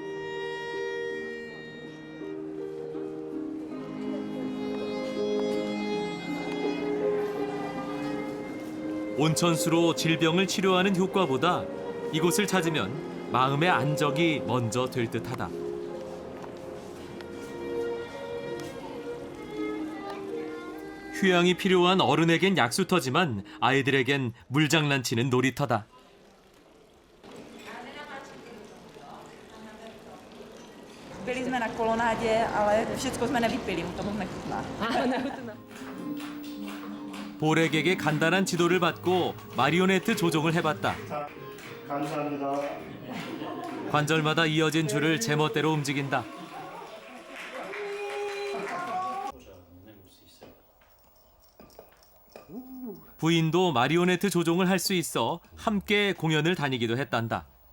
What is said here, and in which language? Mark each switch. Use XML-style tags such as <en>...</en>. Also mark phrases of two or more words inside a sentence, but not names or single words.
<ko>온천수로 질병을 치료하는 효과보다 이곳을 찾으면 마음의 안정이 먼저 될 듯하다. 휴양이 필요한 어른에겐 약수터지만 아이들에겐 물장난치는 놀이터다.</ko> <cs>Byli jsme na kolonádě, ale všecko jsme nevypili, to moc nechutná.</cs> <ko>보렉에게 간단한 지도를 받고 마리오네트 조종을 해봤다. 자, 감사합니다. 관절마다 이어진 줄을 제멋대로 움직인다. 부인도 마리오네트 조종을 할 수 있어 함께 공연을 다니기도 했단다.</ko>